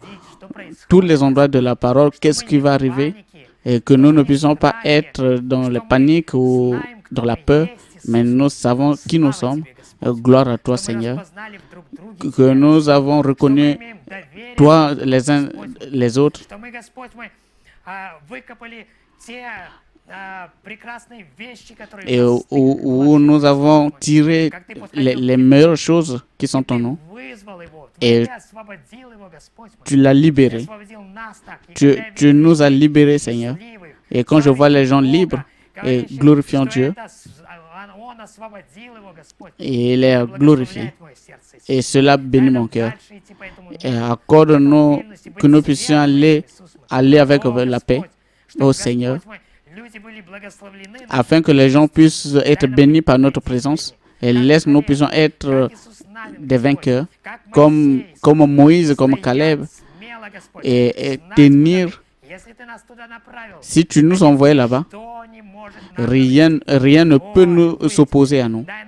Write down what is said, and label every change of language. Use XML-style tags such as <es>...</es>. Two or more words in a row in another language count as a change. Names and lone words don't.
<ru>что происходит,</ru> <fr>tous les endroits de la parole qu'est-ce qui va arriver, et que nous ne puissions pas être dans la panique ou dans la peur, mais nous savons qui nous sommes. Gloire à toi, Seigneur, que nous avons reconnu toi les uns les autres,</fr> <ru>что мы, Господь мой, выкопали те прекрасные вещи, которые</ru> <fr>et</fr> <ru>в нас</ru> <fr>où nous avons tiré les meilleures choses qui sont en nous.</fr> <ru>вызвал его,</ru> <fr>Et</fr> <ru>Ты освободил его, Господь мой.</ru> <fr>Tu l'as</fr> <ru>Ты</ru> <fr>libéré.</fr> <ru>освободил нас так. И</ru> <fr>Tu,</fr> <ru>когда я</ru> <fr>tu</fr> <ru>вижу</ru> <fr>nous as</fr> <ru>людей</ru> <fr>libérés, Seigneur.</fr> <ru>счастливых,</ru> <fr>Et quand je vois les gens</fr> <ru>говорящих</ru> <fr>libres</fr> <ru>Бога,</ru> <fr>et</fr> <ru>говорящих,</ru> <fr>glorifiant</fr> <ru>что</ru> <fr>Dieu,</fr> <ru>это Он освободил его, Господь,</ru> <fr>et il est glorifié.</fr> <ru>благословляет мое сердце.</ru> <fr>Et cela bénit</fr> <ru>Дай</ru> <fr>mon</fr> <ru>нам</ru> <fr>cœur.</fr> <ru>дальше идти по этому</ru> <fr>Et</fr> <ru>миру,</ru> <fr>accorde-nous</fr> <ru>стабильности, быть</ru> <fr>que nous puissions</fr> <ru>светлыми, Иисус мой.</ru> <fr>aller avec</fr> <ru>О,</ru> <fr>la paix,</fr> <ru>Господь, чтобы,</ru> <fr>au Seigneur,</fr> <ru>Господь мой, люди были благословлены</ru> <fr>afin que les gens puissent être bénis par notre présence. Et laisse nous puissions être des vainqueurs, comme Moïse, comme Caleb, et tenir. Si tu nous envoies là-bas, rien ne peut nous s'opposer à nous.</fr>